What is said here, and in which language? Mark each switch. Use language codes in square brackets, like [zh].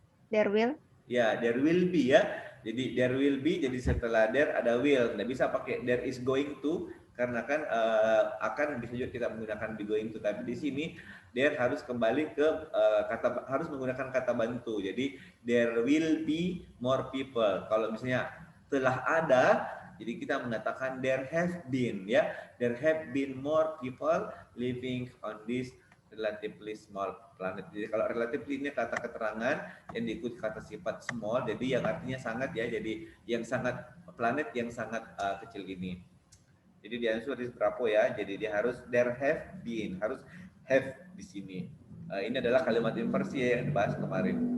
[en] There will. ya there will be ya. Jadi there will be, [id] jadi setelah [en] there ada will. [id] Nggak bisa pakai [en] there is going to, [id] karena kan akan bisa juga kita menggunakan be going to. Tapi di sini there harus kembali ke harus menggunakan kata bantu. Jadi [en] there will be more people. [id] Kalau misalnya telah ada, jadi kita mengatakan [en] there have been [id] ya. [en] There have been more people living on this relatively small planet. [id] Jadi kalau relatively ini kata keterangan yang diikuti kata sifat small, jadi yang artinya sangat ya. Jadi yang sangat, planet yang sangat kecil ini. Jadi di answer is berapa ya? Jadi dia harus [en] there have been, [id] harus have di sini. Ini adalah kalimat inversi yang dibahas kemarin.